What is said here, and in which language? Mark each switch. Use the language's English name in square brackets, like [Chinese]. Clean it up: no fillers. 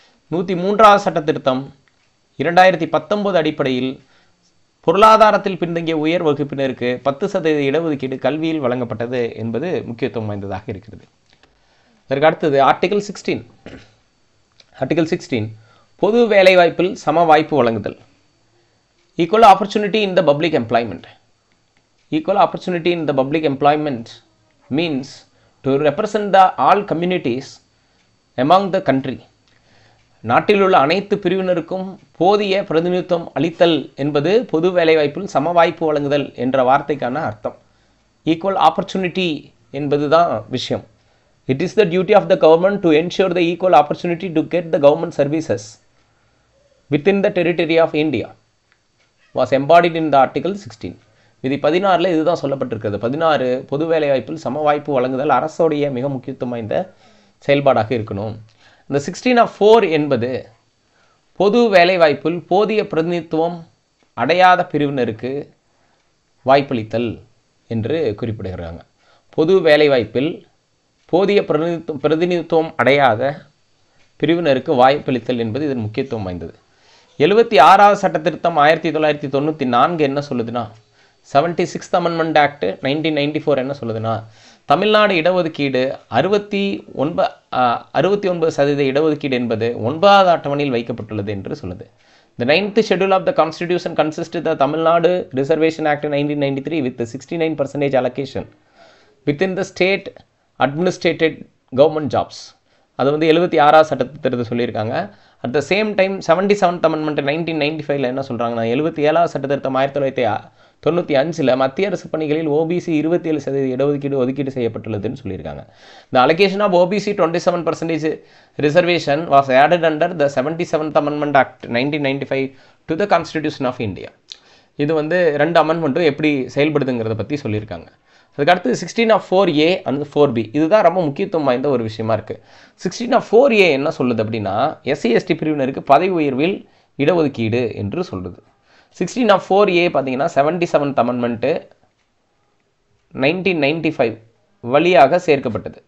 [Tamil] 103வது சட்ட திருத்தம் 2019 அடிப்படையில் பொருளாதாரத்தில் பின்தங்கிய உயர் வகுப்பினருக்கு 10% இடஒதுக்கீடு கல்வியில் வழங்கப்பட்டது என்பது முக்கியத்துவம் வாய்ந்ததாக இருக்கிறது. அதற்கு அடுத்தது ஆர்டிகல் 16 பொது வேலைவாய்ப்பில் சம வாய்ப்பு வழங்குதல். [English] Equal opportunity in the public employment. Equal opportunity in the public employment means to represent all communities among the country. [Tamil] நாட்டில் உள்ள அனைத்து பிரிவினருக்கும் போதிய பிரதிநிதித்துவம் அளித்தல் என்பது பொது வேலைவாய்ப்பில் சம வாய்ப்பு வழங்குதல் என்ற வார்த்தைக்கான அர்த்தம். ஈக்குவல் ஆப்பர்ச்சுனிட்டி என்பது தான் விஷயம். [English] It is the duty of the government to ensure the equal opportunity to get the government services within the territory of India was embodied in the Article 16. [Tamil] விதி 16 இதுதான் சொல்லப்பட்டிருக்கிறது. 16 பொது வேலைவாய்ப்பில் சம வாய்ப்பு வழங்குதல் அரசோடைய மிக முக்கியத்துவம் வாய்ந்த செயல்பாடாக இருக்கணும். இந்த 16 of 4 என்பது பொது வேலைவாய்ப்பில் போதிய பிரதிநிதித்துவம் அடையாத பிரிவினருக்கு வாய்ப்பளித்தல் என்று குறிப்பிடுகிறாங்க. பொது வேலைவாய்ப்பில் போதிய பிரதிநிதித்துவம் அடையாத பிரிவினருக்கு வாய்ப்பளித்தல் என்பது இதன் முக்கியத்துவம் வாய்ந்தது. 76வது சட்ட திருத்தம் 1994 என்ன சொல்லுதுன்னா, 76th Amendment Act 1994 என்ன சொல்லுதுன்னா, தமிழ்நாடு இடஒதுக்கீடு 69% இடஒதுக்கீடு என்பது 9வது அட்டவணையில் வைக்கப்பட்டுள்ளது என்று சொல்லுது. [English] The 9th schedule of the Constitution consists of the Tamil Nadu Reservation Act 1993 with the 69% allocation within the state administrated government jobs. [Tamil] அது வந்து 76வது சட்டத்திட்டத்தை சொல்லியிருக்காங்க. [English] at the same time [Tamil] 77th Amendment 1995 என்ன சொல்கிறாங்கன்னா, 77வது சட்டத்திருத்தம் 1995 மத்திய அரசு பணிகளில் OBC 27% இடஒதுக்கீடு ஒதுக்கீடு செய்யப்பட்டுள்ளதுன்னு சொல்லியிருக்காங்க. [English] The allocation of OBC 27% reservation was added under the 77th Amendment Act 1995 to the Constitution of India. [Tamil] இது வந்து 2 அமெண்ட்மெண்ட்டும் எப்படி செயல்படுதுங்கிறத பற்றி சொல்லியிருக்காங்க. அதுக்கடுத்து 16(4)A and 4B இதுதான் ரொம்ப முக்கியத்துவம் வாய்ந்த ஒரு விஷயமா இருக்குது. 16(4)A என்ன சொல்லுது அப்படின்னா, SC/ST பிரிவினருக்கு பதவி உயர்வில் இடஒதுக்கீடு என்று சொல்லுது. 16(4)A பார்த்தீங்கன்னா 77th Amendment 1995 வழியாக சேர்க்கப்பட்டது.